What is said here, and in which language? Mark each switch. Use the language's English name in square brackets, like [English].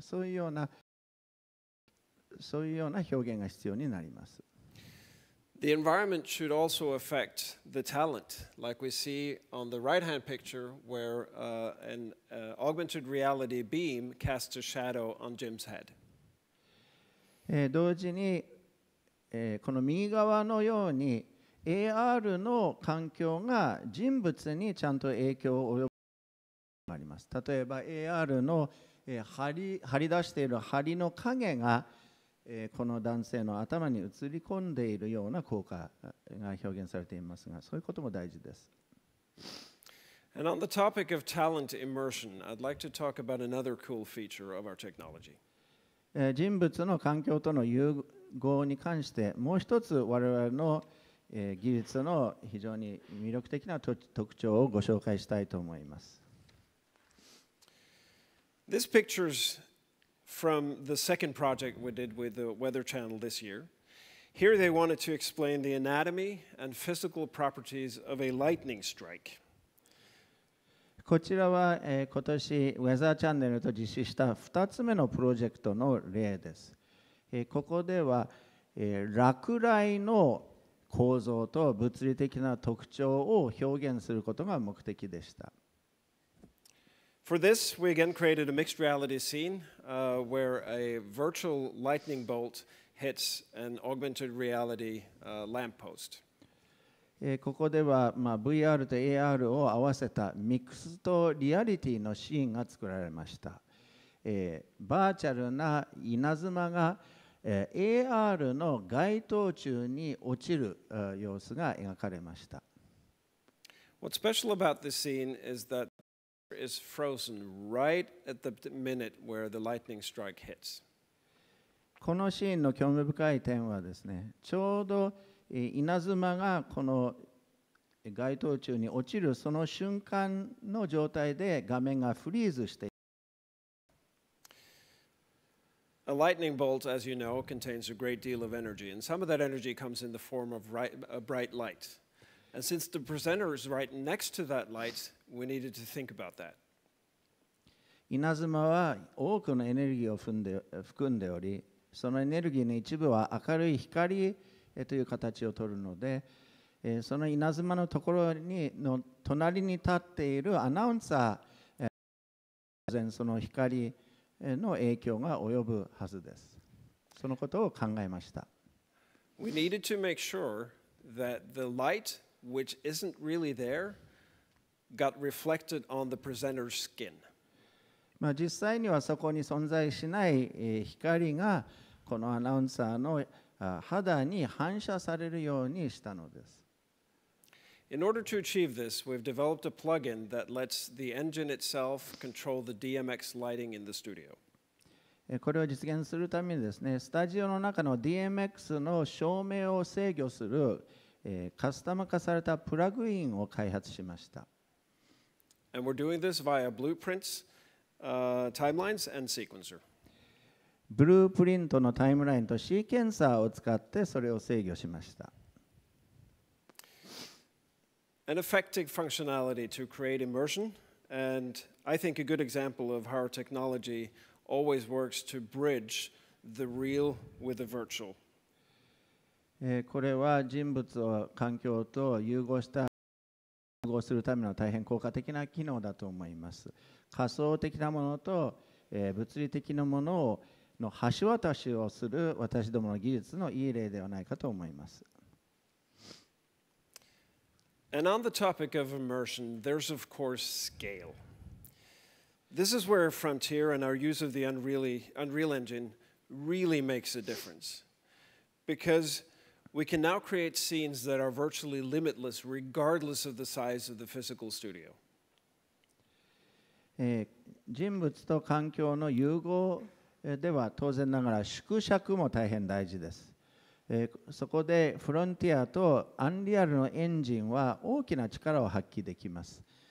[Japanese] そういうような表現が必要になります。 [English] The environment should also affect the talent, like we see on the right-hand picture, where an augmented reality beam casts a shadow on Jim's head. [Japanese] 同時に、この右側のように AR の環境が人物にちゃんと影響を及ぼすことがあります。例えば AR の張り出している梁の影がこの男性の頭に映り込んでいるような効果が表現されていますが、そういうことも大事です。 [English] And on the topic of talent immersion, I'd like to talk about another cool feature of our technology. [Japanese] 人物の環境との融合に関してもう一つ我々の技術の非常に魅力的な特徴をご紹介したいと思います。 [English] This picture from the second project we did with the Weather Channel this year. Here they wanted to explain the anatomy and physical properties of a lightning strike. [Japanese] こちらは、今年ウェザーチャンネルと実施した2つ目のプロジェクトの例です。ここでは、落雷の構造と物理的な特徴を表現することが目的でした。 [English] For this, we again created a mixed reality scene where a virtual lightning bolt hits an augmented reality lamppost. [Japanese] ここでは、VR と AR を合わせたミックスとリアリティのシーンが作られました。バーチャルな稲妻が、AR の街灯柱に落ちる様子が描かれました。 [English] What's special about this scene is that it is frozen right at the minute where the lightning strike hits. [Japanese] このシーンの興味深い点はですね、ちょうど稲妻がこの街灯柱に落ちるその瞬間の状態で画面がフリーズしている。 [English] A lightning bolt, as you know, contains a great deal of energy, and some of that energy comes in the form of bright light. And since the presenter is right next to that light, we needed to think about that. [Japanese] 稲妻は多くのエネルギーを含んでおり、そのエネルギーの一部は明るい光という形をとるので、その稲妻のところの隣に立っているアナウンサー、当然その光の影響が及ぶはずです。そのことを考えました。 [English] We needed to make sure that the light, which isn't really there, got reflected on the presenter's skin. [Japanese] 実際にはそこに存在しない光がこのアナウンサーの肌に反射されるようにしたのです。 [English] In order to achieve this, we've developed a plugin that lets the engine itself control the DMX lighting in the studio. [Japanese] これを実現するためにですね、スタジオの中の DMX の照明を制御するカスタム化されたプラグインを開発しました。 [English] And we're doing this via blueprints, timelines, and sequencer. [Japanese] ブループリントのタイムラインとシーケンサーを使ってそれを制御しました。 [English] An effective functionality to create immersion, and I think a good example of how our technology always works to bridge the real with the virtual. [Japanese] これは人物を環境と融合するための大変効果的な機能だと思います。仮想的なものと物理的なものの橋渡しをする私どもの技術のいい例ではないかと思います。 [English] And on the topic of immersion, there's of course scale. This is where Frontier and our use of the Unreal Engine really makes a difference. Because we can now create scenes that are virtually limitless regardless of the size of the physical studio. [Japanese] 人物と環境の融合では当然ながら縮尺も大変大事です。そこでフロンティアとアンリアルのエンジンは大きな力を発揮できます。